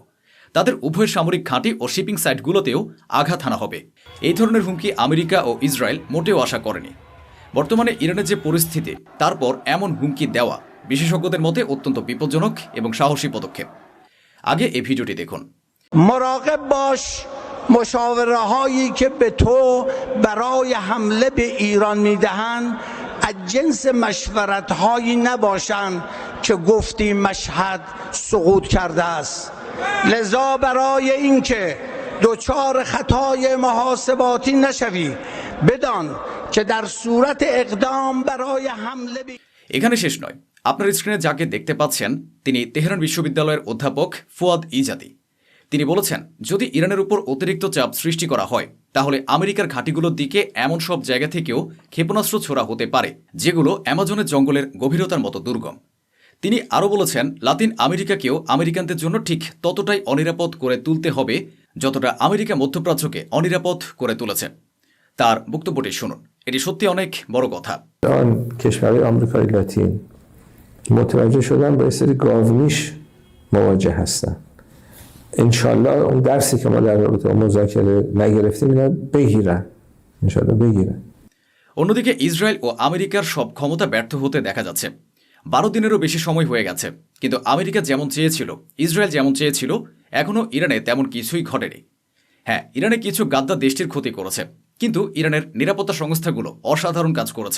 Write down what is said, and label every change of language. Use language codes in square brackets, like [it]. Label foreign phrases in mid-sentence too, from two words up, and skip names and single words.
[bn] তাদের উভয় সামরিক ঘাঁটি ও শিপিং সাইটগুলোতেও আঘাত হানা হবে। এই ধরনের হুমকি আমেরিকা ও ইসরায়েল মোটেও আশা করেনি। বর্তমানে ইরানের যে পরিস্থিতি, তারপর এমন হুমকি দেওয়া বিশেষজ্ঞদের মতে অত্যন্ত বিপজ্জনক এবং সাহসী পদক্ষেপ। আগে এই ভিডিওটি দেখুন। [fa] مراقب باش مشاوره هایی که به تو برای حمله به ایران میدهند از جنس مشورت هایی نباشند که گفتی مشهد سقوط کرده است. لذا برای اینکه دچار خطای محاسباتی نشوی بدان که در صورت اقدام برای حمله به [bn] এখানে শেষ নয়। আপনার স্ক্রিনে যাকে দেখতে পাচ্ছেন তিনি তেহরান বিশ্ববিদ্যালয়ের অধ্যাপক ফুয়াদ ইজাদি। তিনি বলেছেন, যদি ইরানের উপর অতিরিক্ত চাপ সৃষ্টি করা হয় তাহলে আমেরিকার ঘাঁটিগুলোর দিকে এমন সব জায়গা থেকেও ক্ষেপণাস্ত্র ছোড়া হতে পারে যেগুলো অ্যামাজনের জঙ্গলের গভীরতার মতো দুর্গম। তিনি আরও বলেছেন, লাতিন আমেরিকাকেও আমেরিকানদের জন্য ঠিক ততটাই অনিরাপদ করে তুলতে হবে যতটা আমেরিকা মধ্যপ্রাচ্যকে অনিরাপদ করে তুলেছে। তার বক্তব্যটি শুনুন, এটি সত্যি অনেক বড় কথা। [fa] آن کشورهای آمریکای لاتین متوجه شدن با یه سری گاومیش مواجه هستن. انشالله اون درسی که ما در رابطه با مذاکره نگرفتیم اینا بگیرن، انشالله بگیرن. [bn] অন্যদিকে ইসরায়েল ও আমেরিকার সব ক্ষমতা ব্যর্থ হতে দেখা যাচ্ছে। 12 দিনেরও বেশি সময় হয়ে গেছে, কিন্তু আমেরিকা যেমন চেয়েছিল, ইসরায়েল যেমন চেয়েছিল, এখনও ইরানে তেমন কিছুই ঘটেনি। হ্যাঁ, ইরানে কিছু গাদ্দার দেশটির ক্ষতি করেছে, কিন্তু ইরানের নিরাপত্তা সংস্থাগুলো অসাধারণ কাজ করেছে।